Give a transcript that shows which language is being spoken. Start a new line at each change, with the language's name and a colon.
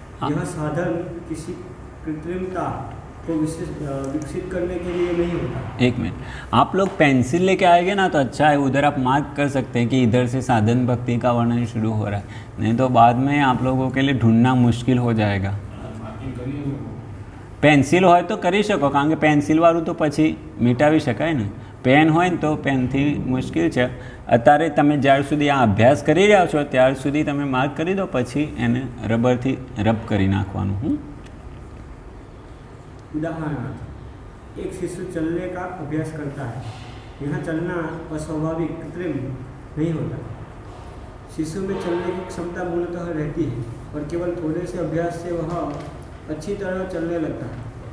Hindi: यह साधन किसी कृत्रिमता को विकसित करने के लिए नहीं होता। एक मिनट, आप लोग पेंसिल लेके आएंगे ना तो अच्छा है, उधर आप मार्क कर सकते हैं कि इधर से साधन भक्ति का वर्णन शुरू हो रहा है, नहीं तो बाद में आप लोगों के लिए ढूंढना मुश्किल हो जाएगा। पेंसिल हो तो
Gujarati: કરી શકો, કારણ કે પેન્સિલ વાળું તો પછી મિટાવી શકાય ને, પેન હોય ને તો પેનથી મુશ્કેલ છે। અત્યારે તમે જ્યાર સુધી આ અભ્યાસ કરી રહ્યા છો ત્યાર સુધી તમે માર્ક કરી દો, પછી એને રબરથી રબ કરી નાખવાનું।
Hindi: उदाहरणार्थ, एक शिशु चलने का अभ्यास करता है। यहाँ चलना अस्वाभाविक कृत्रिम नहीं होता। शिशु में चलने की क्षमता मूलतः रहती है और केवल थोड़े से अभ्यास से वह अच्छी तरह चलने लगता है।